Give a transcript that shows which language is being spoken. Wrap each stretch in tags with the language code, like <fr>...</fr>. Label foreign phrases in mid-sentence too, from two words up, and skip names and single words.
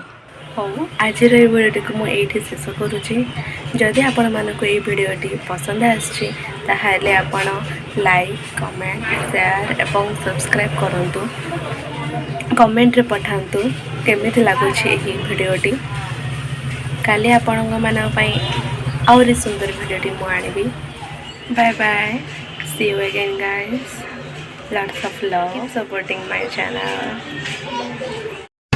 <or>ହଉ ଆଜିର ଏଇ ଭିଡ଼ିଓଟିକୁ ମୁଁ ଏଇଠି ଶେଷ କରୁଛି ଯଦି ଆପଣମାନଙ୍କୁ ଏଇ ଭିଡ଼ିଓଟି ପସନ୍ଦ ଆସିଛି ତାହେଲେ ଆପଣ</or> <en>like comment share</en> <or>ଏବଂ ସବସ୍କ୍ରାଇବ୍ କରନ୍ତୁ କମେଣ୍ଟରେ ପଠାନ୍ତୁ କେମିତି ଲାଗୁଛି ଏହି ଭିଡ଼ିଓଟି କାଲି ଆପଣମାନଙ୍କ ପାଇଁ ଆହୁରି ସୁନ୍ଦର ଭିଡ଼ିଓଟି ମୁଁ ଆଣିବି</or> <en>bye bye see you again guys lots of love keep supporting my channel</en>